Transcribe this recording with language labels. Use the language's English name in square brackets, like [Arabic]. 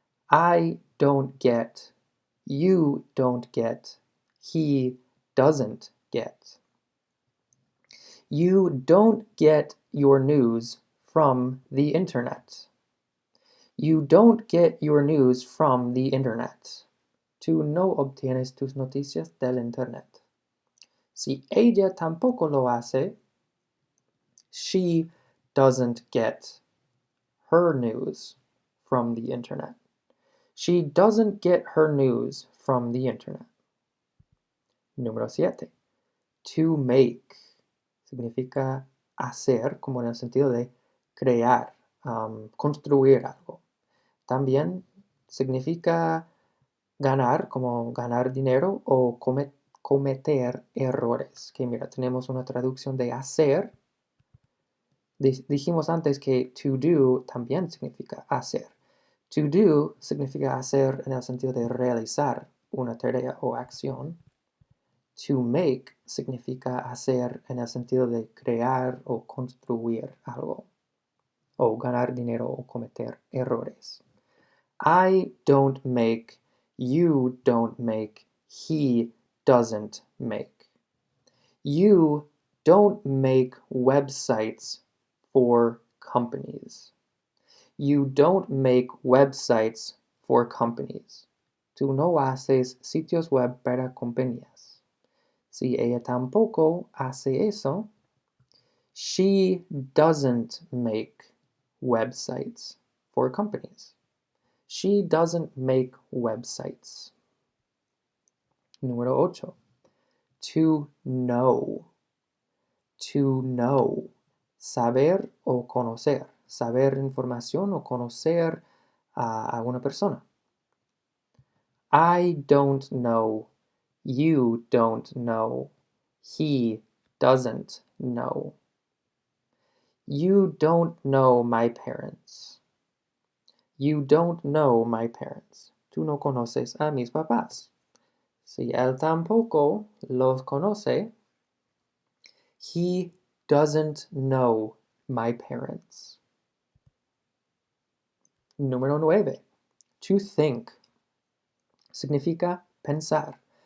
[English] I don't get, you don't get, he doesn't get. You don't get your news from the internet. You don't get your news from the internet. [Spanish] Tú no obtienes tus noticias del internet. Si ella tampoco lo hace, [English] she doesn't get her news from the internet. She doesn't get her news from the internet. [Spanish] Número 7. [English] To make. [Spanish] Significa hacer, como en el sentido de crear, construir algo. También significa ganar, como ganar dinero o cometer errores. Que mira, tenemos una traducción de hacer. Dijimos antes que to do también significa hacer. To do significa hacer en el sentido de realizar una tarea o acción. To make significa hacer en el sentido de crear o construir algo, o ganar dinero o cometer errores. [English] I don't make, you don't make, he doesn't make. You don't make websites for companies. You don't make websites for companies. [Spanish] Tú no haces sitios web para compañías. Si ella tampoco hace eso, [English] she doesn't make websites for companies. She doesn't make websites. [Spanish] Número 8. [English] To know. To know. [Spanish] Saber o conocer. Saber información o conocer a una persona. [English] I don't know. You don't know. He doesn't know. You don't know my parents. You don't know my parents. [Spanish] Tú no conoces a mis papás. Si él tampoco los conoce, [English] he doesn't know my parents. [Spanish] Número 9. [English] To think. [Spanish] Significa pensar.